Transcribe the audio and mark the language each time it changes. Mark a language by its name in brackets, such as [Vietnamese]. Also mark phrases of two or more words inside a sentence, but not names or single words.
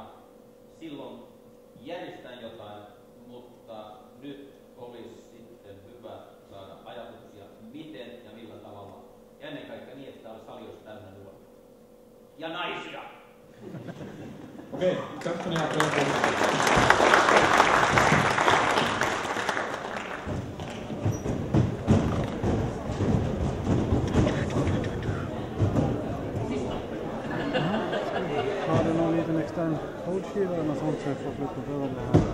[Finnish] Silloin järjestetään jotain, mutta nyt olisi sitten hyvä saada ajatuksia, miten ja millä tavalla. Ja ennen kaikkea niin, että täällä sali olisi täynnä nuoria. Ja naisia! Okei, Jackson jälkeen. [Swedish] Har du någon liten extern codskiva eller något sånt så jag får flytta över det här?